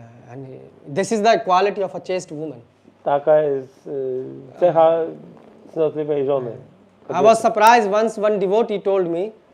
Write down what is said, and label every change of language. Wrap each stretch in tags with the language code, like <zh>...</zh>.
<en>And this is the quality of a chaste woman.</en> <pl>Taka jest cecha cnotliwej żony.</pl> <en>I was surprised once one devotee told me,</en>